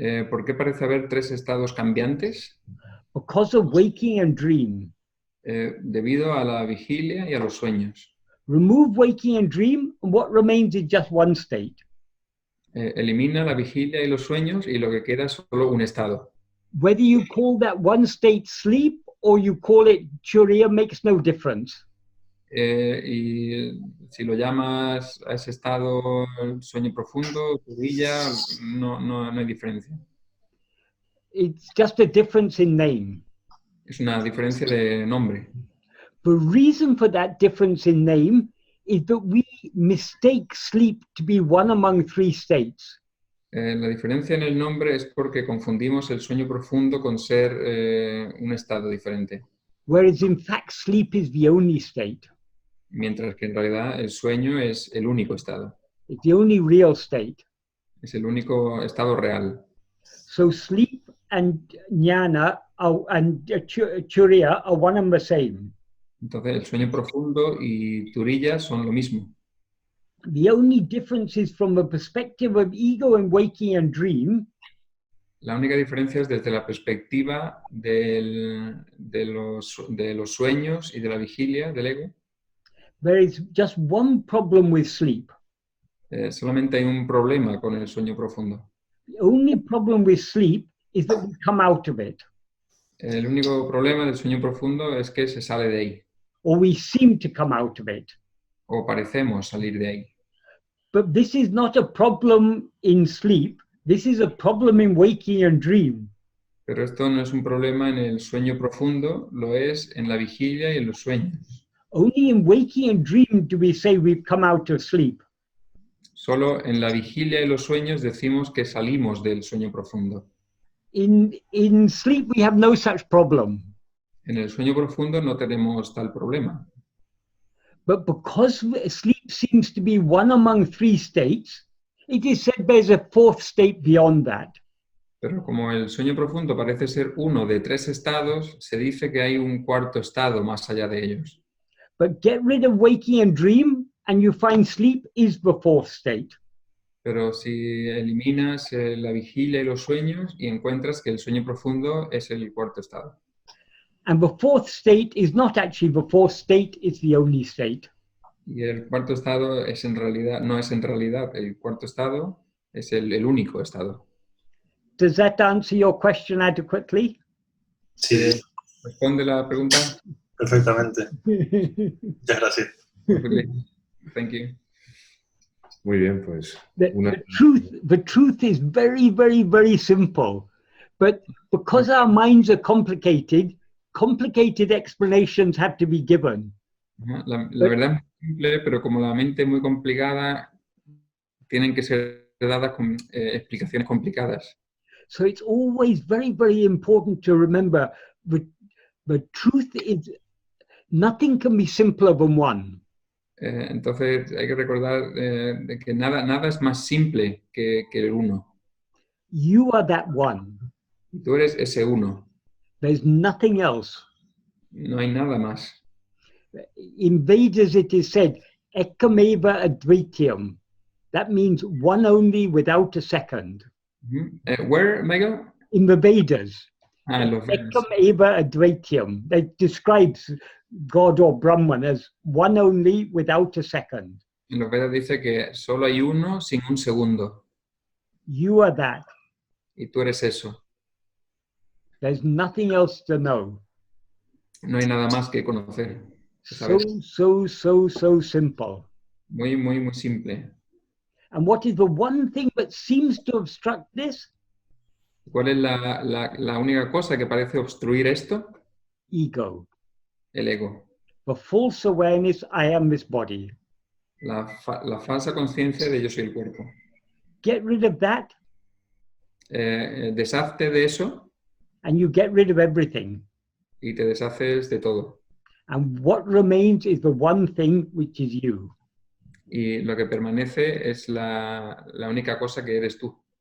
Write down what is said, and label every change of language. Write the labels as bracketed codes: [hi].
[es] ¿Por qué parece haber tres estados cambiantes? [en] Because of waking and dream. [es] Debido a la vigilia y a los sueños. [en] Remove waking and dream, and what remains is just one state. [es] Elimina la vigilia y los sueños y lo que queda es solo un estado. [en] Whether you call that one state sleep or you call it Turiya makes no difference. [es] Y si lo llamas a ese estado sueño profundo, Turilla, no hay diferencia. [en] It's just a difference in name. [es] Es una diferencia de nombre. [en] The reason for that difference in name is that we mistake sleep to be one among three states. [es] La diferencia en el nombre es porque confundimos el sueño profundo con ser un estado diferente. [en] Whereas in fact sleep is the only state. [es] Mientras que en realidad el sueño es el único estado. [en] It's the only real state. [es] Es el único estado real. [en] So sleep and jnana and Turiya are one and the same. [es] Entonces el sueño profundo y Turilla son lo mismo. [en] The only difference is from the perspective of ego and waking and dream. [es] La única diferencia es desde la perspectiva de los sueños y de la vigilia del ego. [en] There is just one problem with sleep. [es] Solamente hay un problema con el sueño profundo. [en] The only problem with sleep is that we come out of it. [es] El único problema del sueño profundo es que se sale de ahí. [en] Or we seem to come out of it. [es] o parecemos salir de ahí. [en] But this is not a problem in sleep. This is a problem in waking and dream. [es] Pero esto no es un problema en el sueño profundo, lo es en la vigilia y en los sueños. [en] Only in waking and dream do we say we've come out of sleep. [es] Solo en la vigilia y los sueños decimos que salimos del sueño profundo. [en] In sleep, we have no such problem. [es] En el sueño profundo no tenemos tal problema. [en] But because sleep seems to be one among three states, it is said there's a fourth state beyond that. [es] Pero como el sueño profundo parece ser uno de 3 estados, se dice que hay un cuarto estado más allá de ellos. [en] But get rid of waking and dream, and you find sleep is the fourth state. [es] Pero si eliminas la vigilia y los sueños y encuentras que el sueño profundo es el cuarto estado. [en] And the fourth state is not actually the fourth state, it's the only state. [es] Y el cuarto estado es en realidad, no es en realidad el cuarto estado, es el único estado. [en] Does that answer your question adequately? [es] Sí, ¿Responde la pregunta? perfectamente. Muchas gracias. [en] Thank you. [es] Muy bien, pues. [en] The truth is very, very, very simple. But because our minds are complicated, complicated explanations have to be given. [es] La verdad es muy simple, pero como la mente es muy complicada, tienen que ser dadas con explicaciones complicadas. [en] So it's always very, very important to remember the truth is nothing can be simpler than one. [es] Entonces hay que recordar de que nada es más simple que el uno. [en] You are that one. [es] Y tú eres ese uno. [en] There's nothing else. [es] No hay nada más. [en] In Vedas it is said, [sa] ekameva advaityam. [en] That means one only without a second. Where, Michael? In the Vedas, [es] Los Vedas. [sa] ekameva advaityam. [en] That describes God or Brahman as one only without a second. [es] En los Vedas dice que solo hay uno sin un segundo. [en] You are that. [es] Y tú eres eso. [en] There's nothing else to know. [es] No hay nada más que conocer. [en] So simple. [es] Muy, muy, muy simple. [en] And what is the one thing that seems to obstruct this? [es] ¿Cuál es la única cosa que parece obstruir esto? [en] Ego. [es] El ego. [en] The false awareness, I am this body. [es] La falsa conciencia de yo soy el cuerpo. [en] Get rid of that. [es] Deshazte de eso. [en] And you get rid of everything. [es] Y te deshaces de todo. [en] And what remains is the one thing which is you. [es] Y lo que permanece es la única cosa que eres tú.